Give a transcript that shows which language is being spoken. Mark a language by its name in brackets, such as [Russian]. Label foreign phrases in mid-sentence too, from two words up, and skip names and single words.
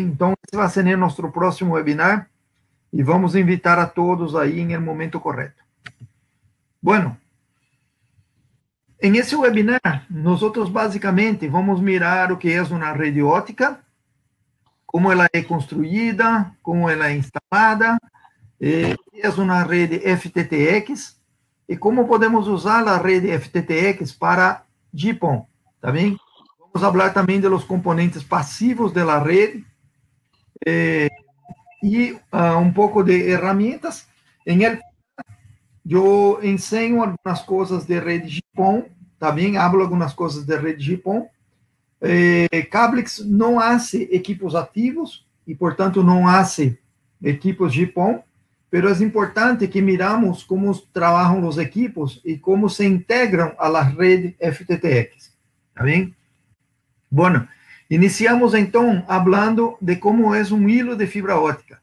[Spanish] Entonces, ese va a ser nuestro próximo webinar y vamos a invitar a todos ahí en el momento correcto. Bueno, en ese webinar, nosotros básicamente vamos mirar [Portuguese] o que [Spanish] es una red óptica, [Portuguese] cómo ela é construída, como ela é instalada, é uma rede FTTX e como podemos usar a rede FTTX para GPON, tá bem? Vamos falar também dos componentes passivos da rede e um pouco de ferramentas. Eu ensino algumas coisas de rede GPON, tá bem? Hablo algumas coisas de rede GPON. Cablix não hace equipos ativos e, portanto, não hace equipos GPON, [Spanish] pero es importante que miramos cómo trabajan los equipos y cómo se integran a la red FTTX. ¿Está bien? Bueno, iniciamos entonces hablando de cómo es un hilo de fibra óptica.